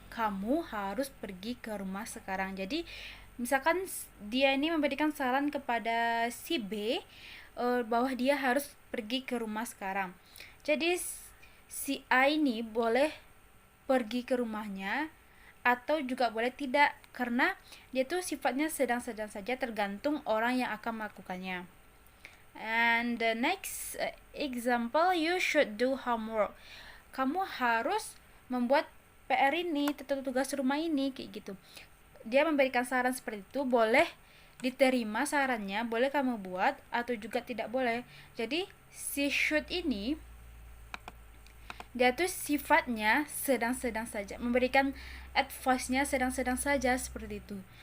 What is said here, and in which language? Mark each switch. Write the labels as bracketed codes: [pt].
[id] Kamu harus pergi ke rumah sekarang. Jadi, misalkan dia ini memberikan saran kepada si B bahwa dia harus pergi ke rumah sekarang. Jadi, si A ini boleh pergi ke rumahnya atau juga boleh tidak, karena dia tuh sifatnya sedang-sedang saja, tergantung orang yang akan melakukannya. [en] And the next example, you should do homework. [id] Kamu harus membuat PR ini, tugas rumah ini, kayak gitu. Dia memberikan saran seperti itu, boleh diterima sarannya, boleh kamu buat atau juga tidak boleh. Jadi si should ini dia tuh sifatnya sedang-sedang saja, memberikan advice-nya sedang-sedang saja seperti itu.